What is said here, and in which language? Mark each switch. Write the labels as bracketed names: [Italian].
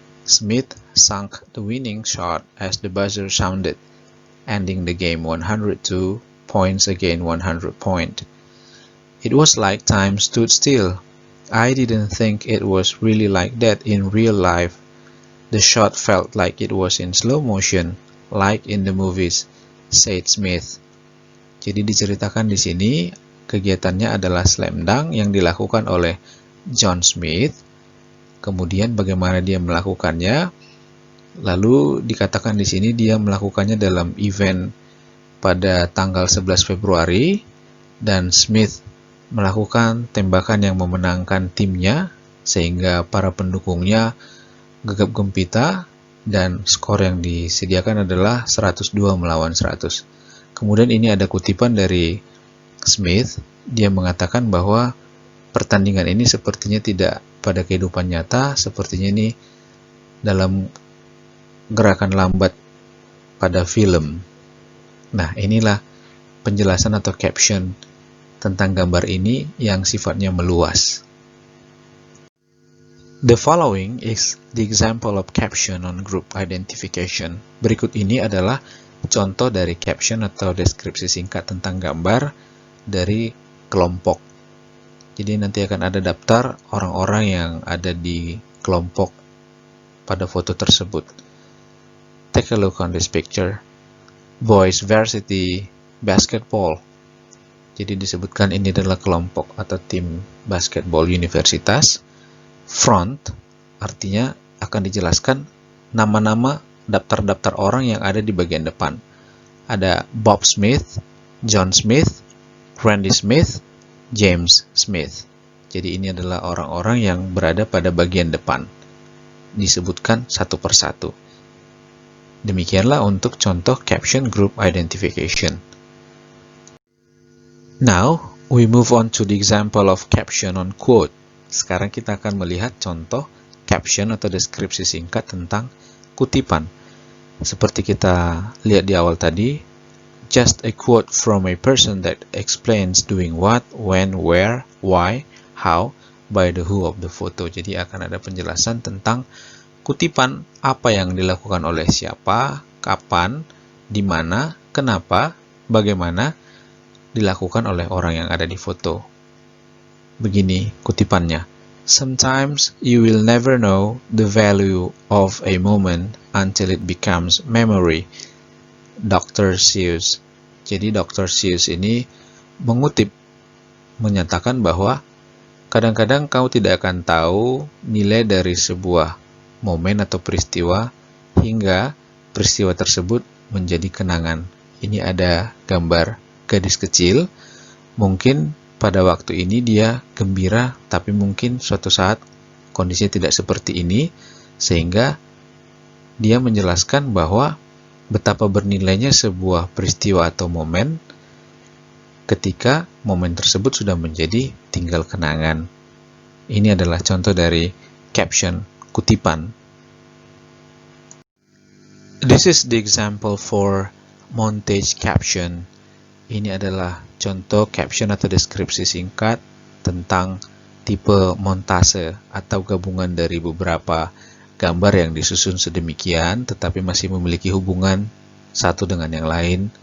[English] Smith sunk the winning shot as the buzzer sounded, ending the game 102 points against 100 points. It was like time stood still. I didn't think it was really like that in real life. The shot felt like it was in slow motion, like in the movies, said Smith. [Indonesian] Jadi diceritakan di sini kegiatannya adalah slam dunk yang dilakukan oleh John Smith. Kemudian bagaimana dia melakukannya? Lalu dikatakan di sini dia melakukannya dalam event pada tanggal 11 Februari dan Smith melakukan tembakan yang memenangkan timnya sehingga para pendukungnya gegap gempita dan skor yang disediakan adalah 102 melawan 100. Kemudian ini ada kutipan dari Smith, dia mengatakan bahwa pertandingan ini sepertinya tidak pada kehidupan nyata, sepertinya ini dalam gerakan lambat pada film. Nah, inilah penjelasan atau caption tentang gambar ini yang sifatnya meluas. [English] The following is the example of caption on group identification. [Indonesian] Berikut ini adalah contoh dari caption atau deskripsi singkat tentang gambar dari kelompok. Jadi nanti akan ada daftar orang-orang yang ada di kelompok pada foto tersebut. [English] Take a look on this picture. Boys Varsity Basketball. [Indonesian] Jadi disebutkan ini adalah kelompok atau tim basketball universitas. Front artinya akan dijelaskan nama-nama daftar-daftar orang yang ada di bagian depan. Ada Bob Smith, John Smith, Randy Smith, James Smith. Jadi ini adalah orang-orang yang berada pada bagian depan. Disebutkan satu persatu. Demikianlah untuk contoh caption group identification. [English] Now, we move on to the example of caption on quote. [Indonesian] Sekarang kita akan melihat contoh caption atau deskripsi singkat tentang kutipan. Seperti kita lihat di awal tadi, [English] just a quote from a person that explains doing what, when, where, why, how, by the who of the photo. [Indonesian] Jadi akan ada penjelasan tentang kutipan apa yang dilakukan oleh siapa, kapan, di mana, kenapa, bagaimana dilakukan oleh orang yang ada di foto. Begini kutipannya. [English] Sometimes you will never know the value of a moment until it becomes memory. [Indonesian] Dr. Seuss. Jadi Dr. Seuss ini menyatakan bahwa kadang-kadang kau tidak akan tahu nilai dari sebuah momen atau peristiwa hingga peristiwa tersebut menjadi kenangan. Ini ada gambar gadis kecil, mungkin pada waktu ini dia gembira, tapi mungkin suatu saat kondisinya tidak seperti ini, sehingga dia menjelaskan bahwa betapa bernilainya sebuah peristiwa atau momen ketika momen tersebut sudah menjadi tinggal kenangan. Ini adalah contoh dari caption kutipan. [English] This is the example for montage caption. [Indonesian] Ini adalah contoh caption atau deskripsi singkat tentang tipe montase atau gabungan dari beberapa gambar yang disusun sedemikian tetapi masih memiliki hubungan satu dengan yang lain.